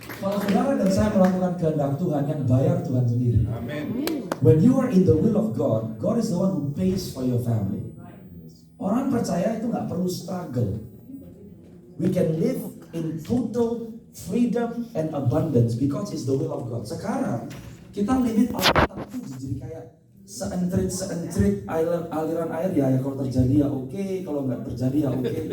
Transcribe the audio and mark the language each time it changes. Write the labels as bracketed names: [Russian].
[Indonesian] Kalau saudara dan saya melakukan kehendak Tuhan, yang bayar Tuhan sendiri. Amen. [English] When you are in the will of God, God is the one who pays for your family. [Indonesian] Orang percaya itu nggak perlu struggle. [English] We can live in total freedom and abundance because it's the will of God. [Indonesian] Sekarang kita limit Alkitab itu jadi kayak seentrit aliran air ya kalau terjadi ya oke, kalau nggak terjadi ya oke.